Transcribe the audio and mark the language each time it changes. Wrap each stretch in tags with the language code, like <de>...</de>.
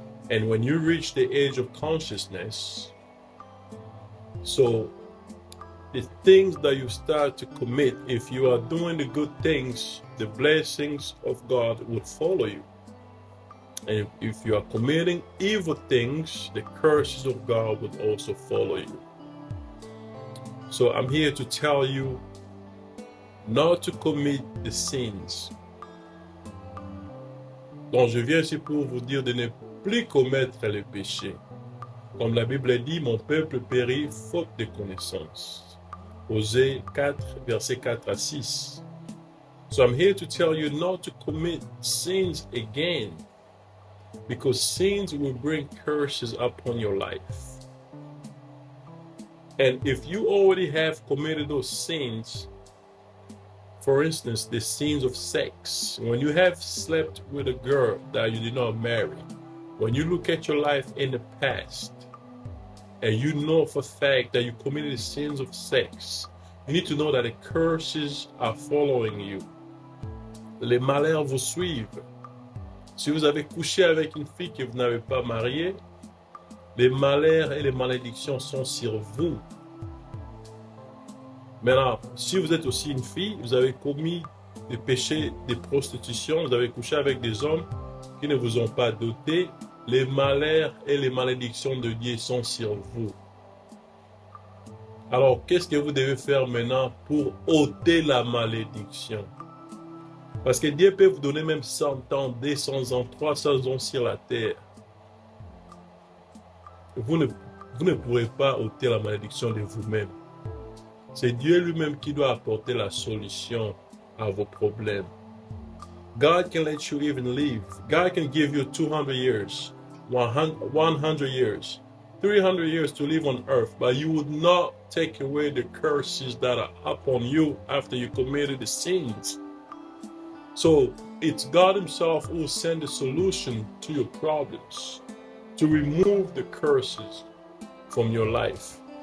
<en>And when you reach the age of consciousness, so the things that you start to commit, if you are doing the good things, the blessings of God would follow you. And if you are committing evil things, the curses of God would also follow you. So I'm here to tell you not to commit the sins.</en> <fr>Donc je viens ici pour vous dire de ne plus commettre les péchés. Comme la Bible dit, mon peuple périt faute de connaissance. Osée 4, versets 4 à 6. So I'm here to tell you not to commit sins again, because sins will bring curses upon your life. And if you already have committed those sins, for instance, the sins of sex, when you have slept with a girl that you did not marry, when you look at your life in the past, and you know for a fact that you committed the sins of sex, you need to know that the curses are following you. Les malheurs vous suivent. Si vous avez couché avec une fille que vous n'avez pas mariée, les malheurs et les malédictions sont sur vous. Maintenant, si vous êtes aussi une fille, vous avez commis des péchés de prostitution, vous avez couché avec des hommes qui ne vous ont pas doté, les malheurs et les malédictions de Dieu sont sur vous. Alors, qu'est-ce que vous devez faire maintenant pour ôter la malédiction? Parce que Dieu peut vous donner même 100 ans, 200 ans, 300 ans sur la terre. Vous ne pourrez pas ôter la malédiction de vous-même. C'est Dieu lui-même qui doit apporter la solution à vos problèmes.</fr> <en>God can let you even live. God can give you 200 years, 100 years, 300 years to live on earth, but you would not take away the curses that are upon you after you committed the sins. So it's God himself who will send the solution to your problems, to remove the curses from your life.</en>